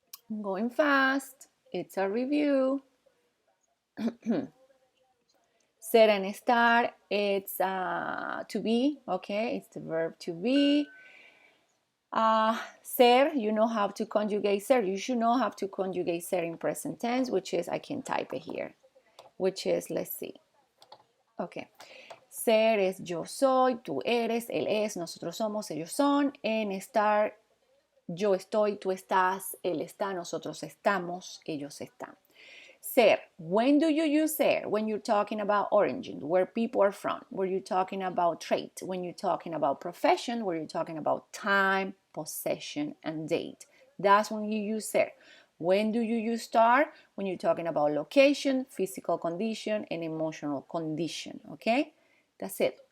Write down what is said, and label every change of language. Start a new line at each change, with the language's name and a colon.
English: I'm going fast. It's a review. Ser and estar, it's to be, okay? It's the verb to be. Ser, you know how to conjugate ser. You should know how to conjugate ser in present tense, which is, I can type it here, which is, let's see. Okay.
Spanish: Ser es yo soy, tú eres, él es, nosotros somos, ellos son. En estar, yo estoy, tú estás, él está, nosotros estamos, ellos están.
English: Ser, when do you use ser? When you're talking about origin, where people are from, where you're talking about trait, when you're talking about profession, where you're talking about time, possession, and date. That's when you use ser. When do you use star? When you're talking about location, physical condition, and emotional condition, okay? That's it.